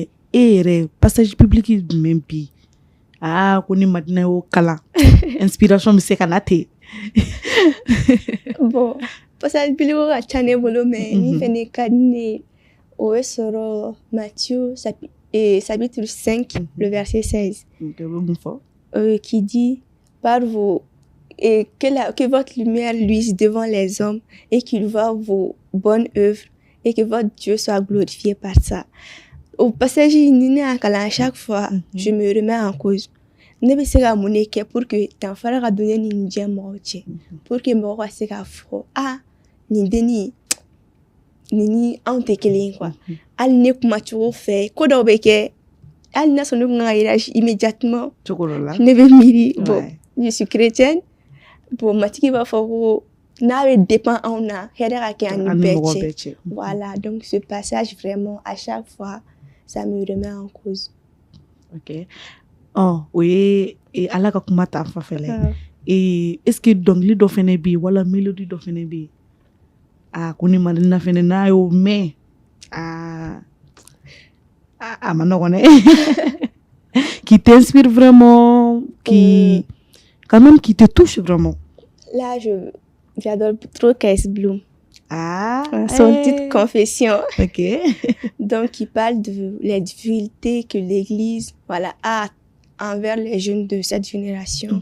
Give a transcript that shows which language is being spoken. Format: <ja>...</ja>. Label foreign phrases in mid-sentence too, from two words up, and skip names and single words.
<bm>yɛrɛ</bm> <fr>passage public</fr> <bm>jumɛn bi ko ni Madina y'o kalan inspiration bɛ se ka na ten.</bm> <fr>Bon, passage public</fr> <bm>ka ca ne bolo</bm> <fr>mais</fr> <bm>ni fɛnɛ ka di ne o bɛ sɔrɔ</bm> <fr>Matthieu chapitre 5 le verset 16 qui dit par vos et que votre lumière luise devant les hommes et qu'ils voient vos bonnes œuvres et que votre Dieu soit glorifié par ça. Au passage, à chaque fois, je me remets en cause.</fr> <bm>Ne bɛ se ka mun de kɛ</bm> <fr>pour que</fr> <bm>danfara ka don ne ni nin diɲɛ mɔgɔw cɛ</bm> <fr>pour que</fr> <bm>mɔgɔw ka se k'a fɔ nin dennin ni anw tɛ kelen ye quoi hali ne kumacogo fɛ ko dɔw bɛ kɛ hali n'a sɔrɔ ne kun ka réagir immédiatement ne bɛ miiri bon</bm> <fr>je suis chrétienne</fr> <bm>bon matigi b'a fɔ ko n'a bɛ dépend anw na hɛrɛ ka kɛ ani bɛɛ cɛ</bm> <fr>voilà donc ce passage vraiment à chaque fois ça me remet en cause.</fr> <bm>Ok. O ye ala ka kuma ta fa fɛlɛ</bm> <fr>est-ce que</fr> <bm>dɔnkili dɔ fɛnɛ bɛ yen wala mélodie dɔ fɛnɛ bɛ yen ko ni Madina fɛnɛ n'a y'o mɛn a ma nɔgɔn dɛ</bm> <fr>qui t'inspire vraiment quand même qui te touche vraiment. Là j'adore trop K.S. Bloom. Son titre Confession. Ok. Donc il parle de les difficultés que l'Église a envers les jeunes de cette génération.</fr>